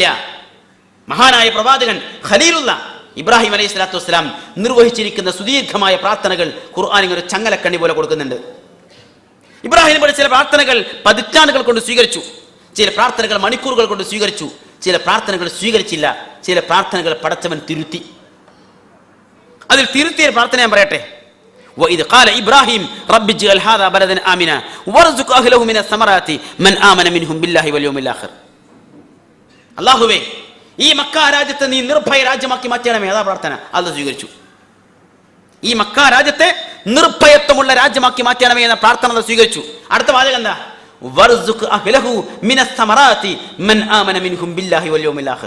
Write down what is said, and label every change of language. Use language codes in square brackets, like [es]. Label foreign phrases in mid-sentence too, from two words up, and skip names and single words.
[ml] മഹാനായ പ്രവാചകൻ [ar] خليل الله إبراهيم عليه الصلاة والسلام [ml] നിർവഹിച്ചിരിക്കുന്ന സുദീർഘമായ പ്രാർത്ഥനകൾ ഖുർആനിൽ ഒരു ചങ്ങലക്കണ്ണി പോലെ കൊടുക്കുന്നുണ്ട്. ഇബ്രാഹിം ചില പ്രാർത്ഥനകൾ പതിറ്റാണ്ടുകൾ കൊണ്ട് സ്വീകരിച്ചു, ചില പ്രാർത്ഥനകൾ മണിക്കൂറുകൾ കൊണ്ട് സ്വീകരിച്ചു, ചില പ്രാർത്ഥനകൾ സ്വീകരിച്ചില്ല, ചില പ്രാർത്ഥനകൾ പടച്ചവൻ തിരുത്തി. അതിൽ തിരുത്തിയ പ്രാർത്ഥന ഞാൻ പറയട്ടെ. [ar] وَإِذْ قَالَ إِبْرَاهِيمُ رَبِّ اجْعَلْ هَذَا بَلَدًا آمِنًا وَارْزُقْ أَهْلَهُ مِنَ الثَّمَرَاتِ مَنْ آمَنَ مِنْهُمْ بِاللَّهِ وَالْيَوْمِ الْآخِرِ. [ml] അല്ലാഹുവേ, ഈ മക്ക രാജ്യത്തെ നീ നിർഭയ രാജ്യമാക്കി മാറ്റണമേ. അതാ പ്രാർത്ഥന. അല്ലാഹു സ്വീകരിച്ചു. ഈ മക്ക രാജ്യത്തെ നിർഭയത്വമുള്ള രാജ്യമാക്കി മാറ്റണമേ എന്ന പ്രാർത്ഥന സ്വീകരിച്ചു. അടുത്ത വാചകം എന്താ? [ar] وارزق أهله من الثمرات من آمن منهم بالله واليوم الآخر.